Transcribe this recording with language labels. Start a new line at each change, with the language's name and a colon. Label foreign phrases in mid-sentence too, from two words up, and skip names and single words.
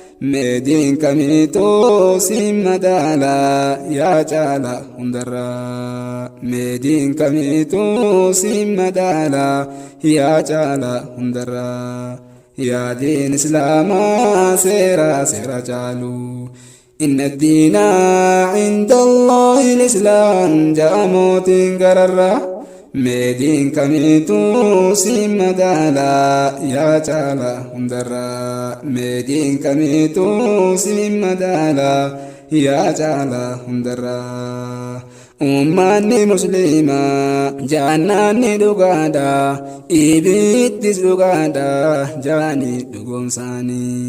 Oromo: Mee diin kamiituu si madaalaa yaa caalaa hundarraa. Mee diin kamiituu si madaalaa yaa caalaa hundarraa. Yaa diin Islaamaa seera seera caalu.
Arabic: إن الدين عند الله الإسلام
Oromo: ja'a mootiin gararra. Mee diin kamiitu si madaala yaa caala hundarra. Mee diin kamiitu si madaala yaa caala hundarra. Ummanni musliimaa jaannaanni dhugaadha, ibiddiis dhugaadha, jaani dhugoomsaani.